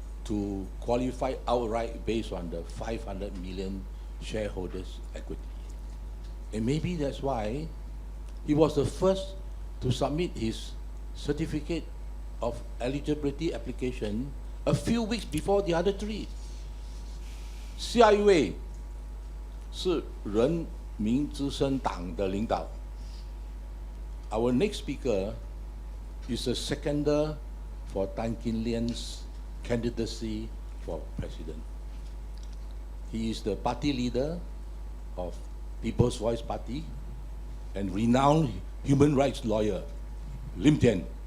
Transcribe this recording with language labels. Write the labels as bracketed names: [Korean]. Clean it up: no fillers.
[English] to qualify outright based on the 500 million shareholders' equity. And maybe that's why he was the first to submit his certificate of eligibility application a few weeks before the other three. [Chinese] 下一位是人民之声党的领导。 [English] Our next speaker is a seconder for Tan Kin Lian's candidacy for president. He is the party leader of People's Voice Party and renowned human rights lawyer, Lim Tian.